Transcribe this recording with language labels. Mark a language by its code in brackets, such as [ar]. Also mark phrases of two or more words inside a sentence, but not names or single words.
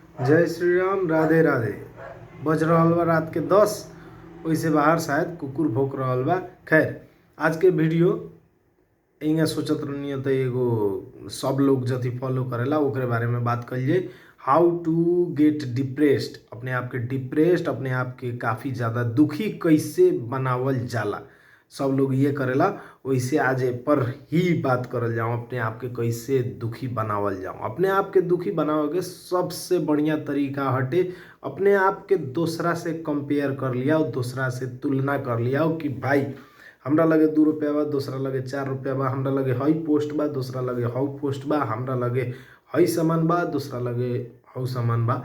[bho] जय श्री राम, राधे राधे। बज रहल बा रात के 10। वैसे बाहर शायद कुकुर भौंक रहल बा। खैर, आज के वीडियो इहाँ सोचत रहनी तो एगो सब लोग जति फॉलो करेला ओकरे बारे में बात कल जाए। [en] how to get depressed, [bho] अपने आप के डिप्रेस्ड, अपने आप के काफ़ी ज़्यादा दुखी कैसे बनावल जाला। सब लोग ये करेला, वैसे आज ए पर ही बात करल जाऊँ अपने आप के कैसे दुखी बनावल जाऊँ। अपने आप के दुखी बनावे के सबसे बढ़िया तरीका हटे अपने आप के दूसरा से कंपेयर कर लिया, दूसरा से तुलना कर लिया कि भाई हमरा लगे 2 रुपया बा, दूसरा लगे 4 रुपया बा, हमरा लगे हई पोस्ट बा, दूसरा लगे हऊ पोस्ट बा, हमरा लगे हई सामान बा, दूसरा लगे हऊ सामान बा।